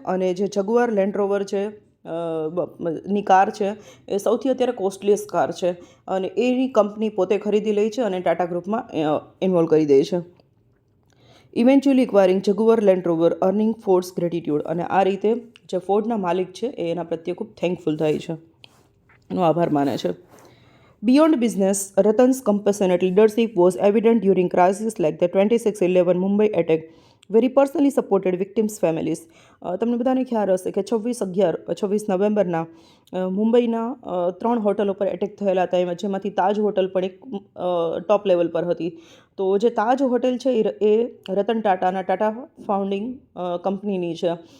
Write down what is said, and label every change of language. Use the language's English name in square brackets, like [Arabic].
[Gujarati] અને જે jaguar land rover છે ની કાર છે એ સૌથી અત્યારે કોસ્ટલીએસ્ટ કાર છે અને એની કંપની પોતે ખરીદી લે છે અને ટાટા ગ્રુપમાં ઇન્વોલ્વ કરી દે છે. [English] Eventually acquiring Jaguar Land Rover earning Ford's gratitude. [Gujarati] અને આ રીતે જે ફોર્ડના માલિક છે એ એના પ્રત્યે ખૂબ થેન્કફુલ થાય છે, એનો આભાર માને છે. [English] Beyond business, Ratan's compassionate leadership was evident during crises like the 26/11 Mumbai attack, where he personally supported victims' families. [Gujarati] તમને બધાને ખ્યાલ હશે કે 26 નવેમ્બરના મુંબઈના 3 હોટલ ઉપર એટેક થયેલા હતા, જેમાંથી તાજ હોટલ પણ એક ટોપ લેવલ પર હતી. તો જે તાજ હોટેલ છે એ રતન ટાટાના ટાટા ફાઉન્ડિંગ કંપનીની છે.